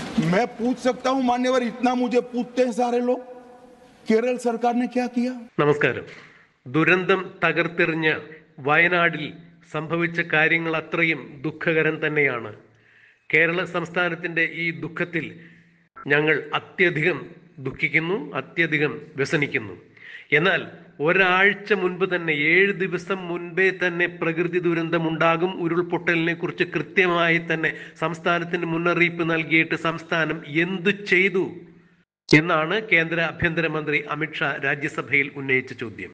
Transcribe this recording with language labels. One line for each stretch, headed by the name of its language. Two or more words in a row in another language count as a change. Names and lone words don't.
Hindi: मैं पूछ सकता हूं मान्यवर, इतना मुझे पूछते हैं सारे लोग, केरल सरकार ने क्या किया?
Malayalam: നമസ്കാരം. ദുരന്തം തകർത്തെറിഞ്ഞ വയനാടിൽ സംഭവിച്ച കാര്യങ്ങൾ അത്രയും ദുഃഖകരം തന്നെയാണ്. കേരള സംസ്ഥാനത്തിന്റെ ഈ ദുഃഖത്തിൽ ഞങ്ങൾ അത്യധികം ദുഃഖിക്കുന്നു, അത്യധികം വ്യസനിക്കുന്നു. എന്നാൽ ഒരാഴ്ച മുൻപ് തന്നെ 7 ദിവസം മുൻപേ തന്നെ പ്രകൃതി ദുരന്തം ഉണ്ടാകും, ഉരുൾപൊട്ടലിനെ കുറിച്ച് കൃത്യമായി തന്നെ സംസ്ഥാനത്തിന് മുന്നറിയിപ്പ് നൽകിയിട്ട് സംസ്ഥാനം എന്തു ചെയ്തു എന്നാണ് കേന്ദ്ര ആഭ്യന്തരമന്ത്രി അമിത്ഷാ രാജ്യസഭയിൽ ഉന്നയിച്ച ചോദ്യം.